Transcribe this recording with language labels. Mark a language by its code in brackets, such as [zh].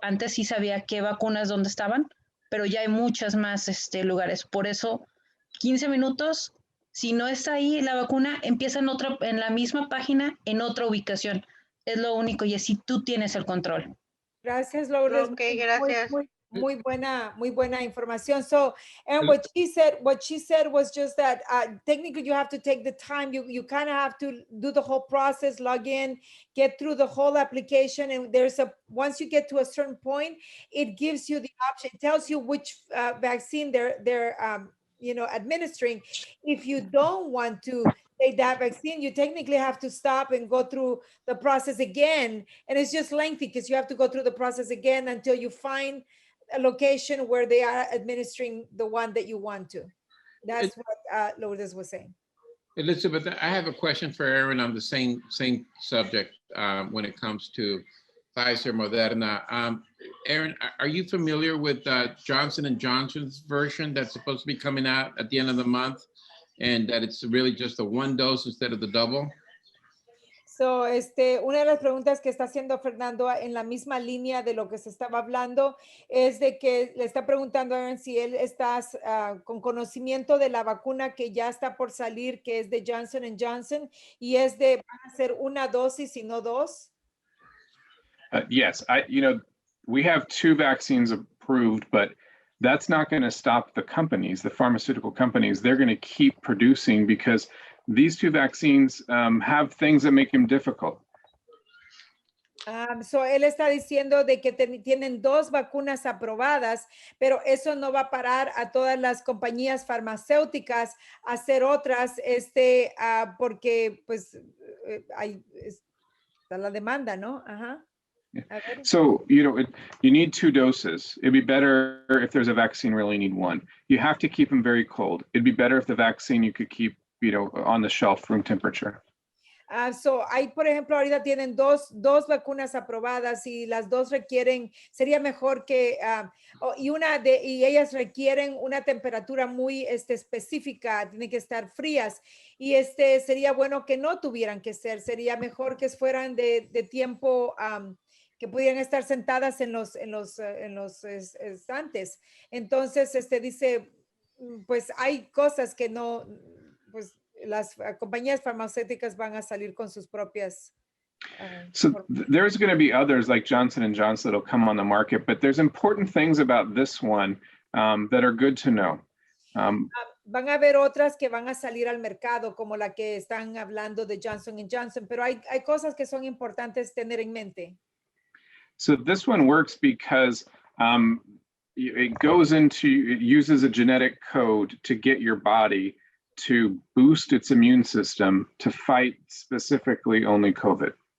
[es] Antes sí sabía qué vacunas dónde estaban, pero ya hay muchas más lugares. Por eso, 15 minutos, si no está ahí la vacuna, empieza en la misma página, en otra ubicación. Es lo único, y así tú tienes el control. Gracias, Lourdes. Ok, gracias. Muy buena información. [en] So, and what she said was just that technically you have to take the time. You kind of have to do the whole process, log in, get through the whole application, and once you get to a certain point, it gives you the option. It tells you which vaccine they're administering. If you don't want to take that vaccine, you technically have to stop and go through the process again. And it's just lengthy because you have to go through the process again until you find a location where they are administering the one that you want to. That's what Lourdes was saying. Elizabeth, I have a question for Aaron on the same subject when it comes to Pfizer, Moderna. Aaron, are you familiar with Johnson & Johnson's version that's supposed to be coming out at the end of the month, and that it's really just a one dose instead of the double? So, una de las preguntas que está haciendo Fernando en la misma línea de lo que se estaba hablando es de que le está preguntando a Aaron si él está con conocimiento de la vacuna que ya está por salir, que es de Johnson & Johnson, y es de, van a ser una dosis y no dos. Yes, we have 2 vaccines approved, but that's not going to stop the companies, the pharmaceutical companies. They're going to keep producing because these 2 vaccines have things that make them difficult. [es] So él está diciendo de que tienen 2 vacunas aprobadas, pero eso no va a parar a todas las compañías farmacéuticas a hacer otras, porque pues está la demanda, ¿no? Ajá. [en] So, you need 2 doses. It'd be better if there's a vaccine, really need 1. You have to keep them very cold. It'd be better if the vaccine you could keep, on the shelf, room temperature. [es] So hay, por ejemplo, ahorita tienen dos vacunas aprobadas y las 2 requieren, sería mejor que, y ellas requieren una temperatura muy específica, tienen que estar frías, y sería bueno que no tuvieran que ser, sería mejor que fueran de tiempo, que pudieran estar sentadas en los estantes. Entonces, dice, pues hay cosas que no, pues las compañías farmacéuticas van a salir con sus propias. [en] So there's going to be others like Johnson & Johnson that'll come on the market, but there's important things about this one that are good to know. [es] Van a haber otras que van a salir al mercado, como la que están hablando de Johnson & Johnson, pero hay cosas que son importantes tener en mente. [en] So this one works because it uses a genetic code to get your body to boost its immune system to fight specifically only COVID.